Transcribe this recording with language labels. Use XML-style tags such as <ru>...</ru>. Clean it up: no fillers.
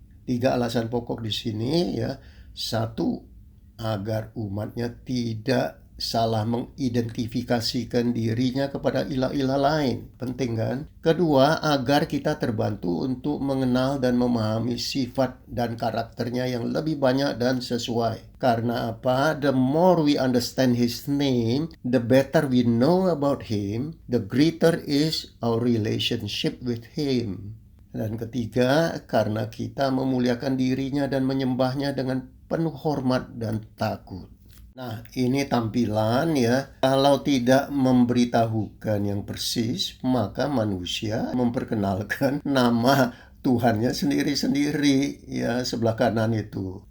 <id>3 alasan pokok di sini ya. 1, agar umatnya tidak salah mengidentifikasikan dirinya kepada ilah-ilah lain. Penting kan? Kedua, agar kita terbantu untuk mengenal dan memahami sifat dan karakternya yang lebih banyak dan sesuai. Karena apa?</id> <en>The more we understand His name, the better we know about Him, the greater is our relationship with Him.</en> <id>Dan ketiga, karena kita memuliakan dirinya dan menyembahnya dengan penuh hormat dan takut. Nah, ini tampilan ya. Kalau tidak memberitahukan yang persis, maka manusia memperkenalkan nama Tuhannya sendiri-sendiri ya, sebelah kanan itu.</id>